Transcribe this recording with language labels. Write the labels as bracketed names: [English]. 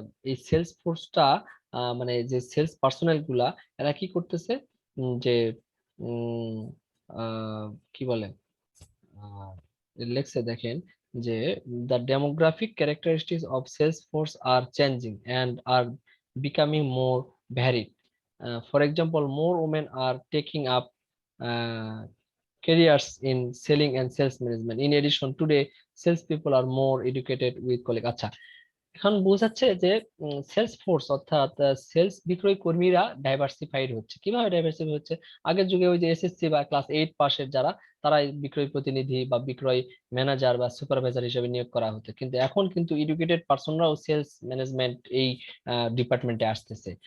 [Bangla] এই সেলস ফোর্সটা মানে যে সেলস পার্সোনাল গুলা এরা কি করতেছে, যে উম, কি বলে, লেখছে দেখেন যে [English] the demographic characteristics of sales force are changing and are becoming more varied. For example, more women are taking up uh, careers in selling and sales management. In addition, today salespeople are more educated with colleagues. [Bangla] আচ্ছা, এখন বোঝাচ্ছে যে sales force অর্থাৎ sales বিক্রয় কর্মীরা diversified হচ্ছে। কিভাবে diversify হচ্ছে? আগের যুগে ওই যে এসএসসি বা ক্লাস 8 পাশের যারা, তারাই বিক্রয় প্রতিনিধি বা বিক্রয় ম্যানেজার বা সুপারভাইজার হিসেবে নিয়োগ করা হতো, কিন্তু এখন কিন্তু এডুকেটেড পার্সনরাও সেলস ম্যানেজমেন্ট এই ডিপার্টমেন্টে আসতেছে।